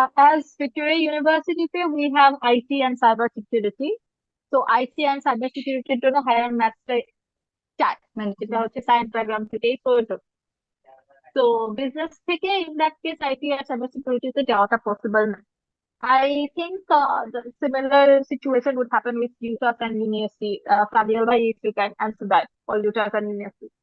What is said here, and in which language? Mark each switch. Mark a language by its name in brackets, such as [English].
[English] As Victoria University, we have IT and cyber security. [Bangla] So IT and cyber security জন্য higher maths চায়, যেটা হচ্ছে science background থেকেই প্রয়োজন। তো বিজনেস থেকে [English] in that case [Bangla] IT আর cyber security তে যাওয়াটা পসিবল না। [English] I think the similar situation would happen with UTAS and UniSC. Fabio, if you can answer that for UTAS and UniSC.